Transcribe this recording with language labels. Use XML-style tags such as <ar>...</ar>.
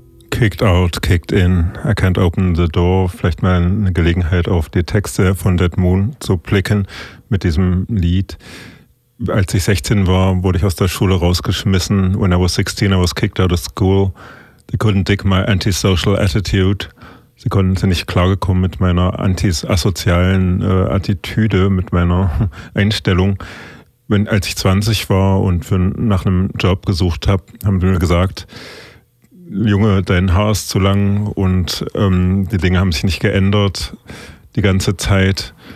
<en>Kicked out, kicked in, I can't open the door.</en> <de>Vielleicht mal eine Gelegenheit, auf die Texte von Dead Moon zu blicken mit diesem Lied. Als ich 16 war, wurde ich aus der Schule rausgeschmissen.</de> <en>When I was 16, I was kicked out of school. They couldn't dig my antisocial attitude.</en> <de>Sie konnten nicht klargekommen mit meiner antisozialen Attitüde, mit meiner Einstellung. Als ich 20 war und nach einem Job gesucht habe, haben sie mir gesagt, Junge, dein Haar ist zu lang und die Dinge haben sich nicht geändert die ganze Zeit.</de>